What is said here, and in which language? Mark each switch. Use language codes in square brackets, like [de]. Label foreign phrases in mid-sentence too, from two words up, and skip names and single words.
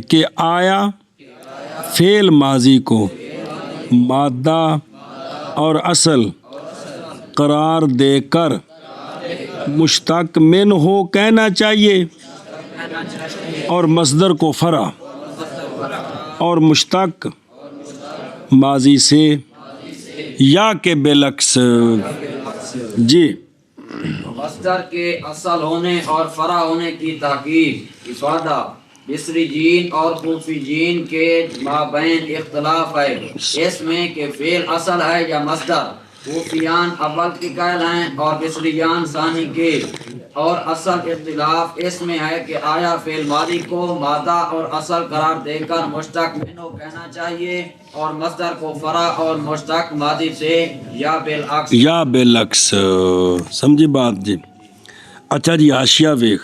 [ur] کہ آیا فعل ماضی کو مادہ اور اصل قرار دے کر مشتق من ہو کہنا چاہیے اور مصدر کو فرع اور مشتق ماضی سے یا کے بالعکس. جی مصدر کے اصل ہونے اور فرع ہونے کی تحقیق افادہ مصری جین اور کوفی جین کے مابین اختلاف ہے اس میں کہ فعل اصل ہے یا مصدر. کوفیان اول کے قائل ہیں اور مصریان ثانی کے. اور اصل اختلاف اس میں ہے کہ آیا فعل ماضی کو مادہ اور اصل قرار دے کر مشتق منہ کہنا چاہیے اور مصدر کو فرع اور مشتق ماضی سے یا بالعکس. یا بالعکس. سمجھی بات جی. اچھا جی حاشیہ ویخ.